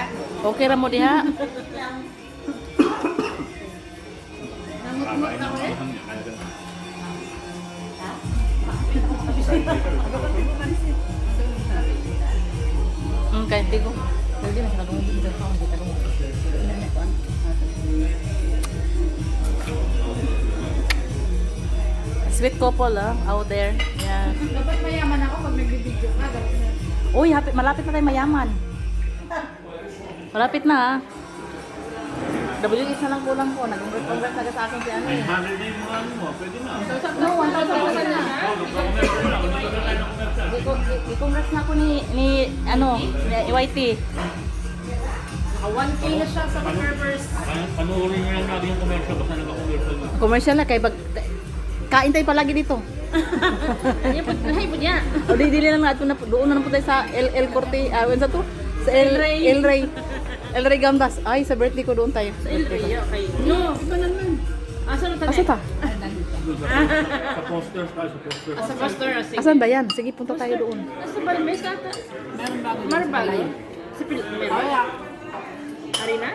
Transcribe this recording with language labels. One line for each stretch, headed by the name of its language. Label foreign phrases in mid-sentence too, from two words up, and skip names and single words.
Cebuano: Okay ra mo diha.
Filipino: Kaya hindi ko. Hindi na kadungog dito sa hindi kadungog.
English: Sweet couple out there. Yeah.
Filipino: Dapat mayaman ako pag nagbibideo ka. Uy, malapit na tayo mayaman. Malapit na WS na lang kulang ko. Nag-congrats na sa akin si ano eh. 100 na yung mga ano mo, pwede na. No, 1,000 pa na. I-congrats na ako ni ano, ni YT. 1K na siya sa servers. Panuorin nyo lang natin yung commercial, basta nag-commercial na. Commercial na kay kain tayo palagi dito. Ay, po niya. O di dili lang natin doon na po tayo sa El Corte, sa to? Sa El Rey Gambas. Ay, sa birthday ko doon tayo. Sa El Rey, okay. No, iba naman. Asa na tayo?
Cebuano: Asa ta?
Filipino: Sa posters tayo, sa posters. Sa pastor, sige. Asan ba yan? Sige, punta tayo doon. Nasa Balmes ata. Marbago. Sa Pilipinas. Arena?